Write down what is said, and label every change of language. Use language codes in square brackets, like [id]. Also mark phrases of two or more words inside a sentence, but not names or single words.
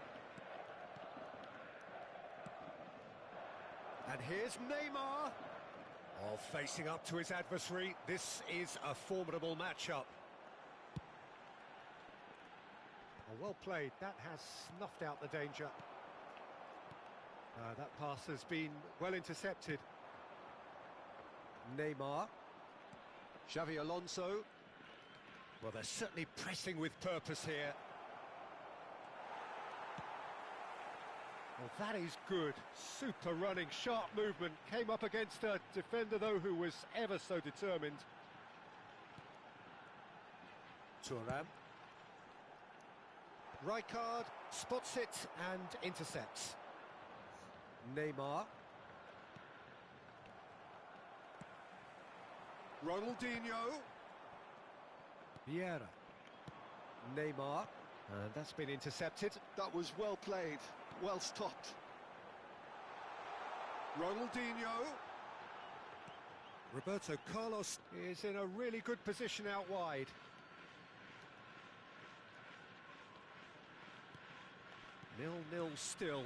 [en] And here's Neymar. Oh, facing up to his adversary. This is a formidable matchup. Oh, well played. That has snuffed out the danger. That pass has been well intercepted. Neymar. Xavi Alonso. Well, they're certainly pressing with purpose here. Well, that is good. Super running, sharp movement. Came up against a defender, though, who was ever so determined. Thuram. Rijkaard spots it and intercepts. Neymar. Ronaldinho. Vieira. Neymar. And that's been intercepted. That was well played, well stopped. Ronaldinho. Roberto Carlos is in a really good position out wide. Nil-nil still.